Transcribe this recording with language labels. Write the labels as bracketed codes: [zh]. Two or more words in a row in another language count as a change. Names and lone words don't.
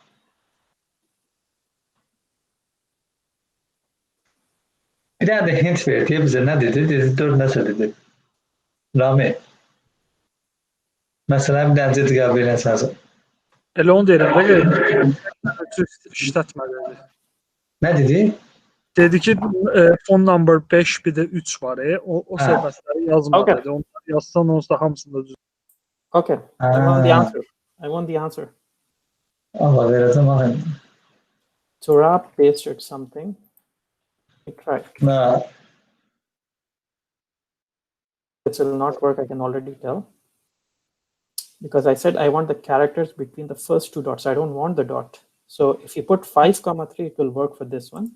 [az] Bir dənə də hint ver deyə bizə nə dedi? Dedi 4 nəsə dedi. Rami. Məsələn, bir dənə ciddi qəbul eləsən. Elə onu deyirəm də işlətməlidir. Nə dedi? Dedi ki, [en] phone number [az] 5 bir də 3 var. O səhifələri yazmalıdır. Okay. Onları yazsan onsuz da hamısında düz. [en] Okay, I want the answer. I want the answer. [az] Allah verəcəm axı. [en] Turab pasted something. I tried. [az] Nə? [en] It will not work, I can already tell. Because I said I want the characters between the first two dots. I don't want the dot. So if you put 5,3, it will work for this one.